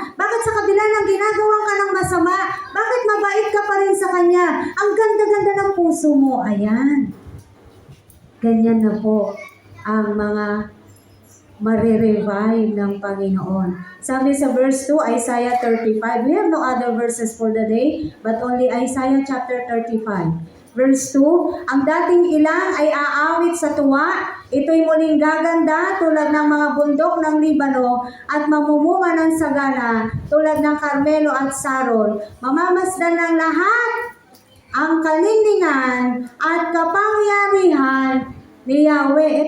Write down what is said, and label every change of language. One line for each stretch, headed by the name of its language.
Filipino: Bakit sa kabila ng ginagawa ka ng masama, bakit mabait ka pa rin sa kanya? Ang ganda-ganda ng puso mo. Ayan. Ganyan na po ang mga marirevive ng Panginoon. Sabi sa verse 2, Isaiah 35.
English: We have no other verses for the day, but only Isaiah chapter 35.
Filipino: Verse 2, ang dating ilang ay aawit sa tuwa, ito'y muling gaganda tulad ng mga bundok ng Libano at mamumunga ng sagana tulad ng Carmelo at Saron. Mamamasdan ng lahat ang kalindingan at kapangyarihan ni Yahweh.